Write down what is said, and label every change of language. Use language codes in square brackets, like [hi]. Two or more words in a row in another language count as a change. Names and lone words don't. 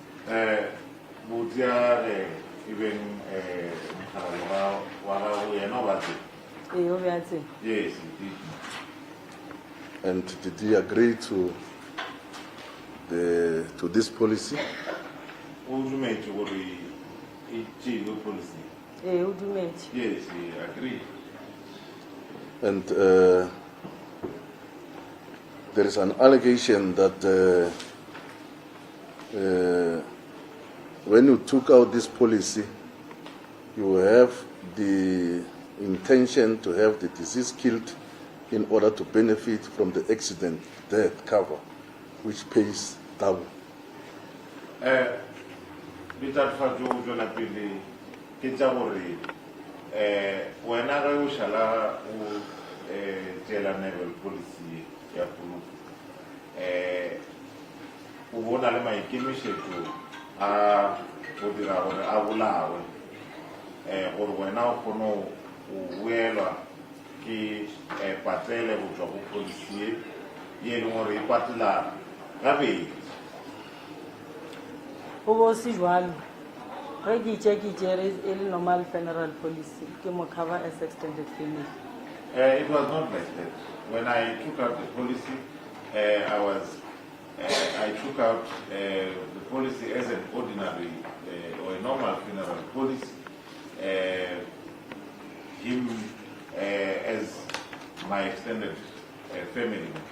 [en] Even yes, he did. And did he agree to this policy? Policy. [nso] o dumetse. [en] Yes, he agreed. And there is an allegation that when you took out this policy, you have the intention to have the deceased killed in order to benefit from the accident death cover, which pays double. [nso] Bitatofatso o tswela pele ke tsa gore wena ge o šala o tšela [en] naval policy [nso] ya poloko o bona le maikemišetšo a go dira gore a bolawe gore wena o kgone go boelwa ke patlele go tšwa go policy ye leng gore e patela gabedi. Go bo se jwalo. Ge ke tšere e le [en] normal funeral policy [nso] ke mo cover [en] as extended family. It was not like that. When I took out the policy, I took out the policy as an ordinary or a normal funeral policy. Him as my extended family.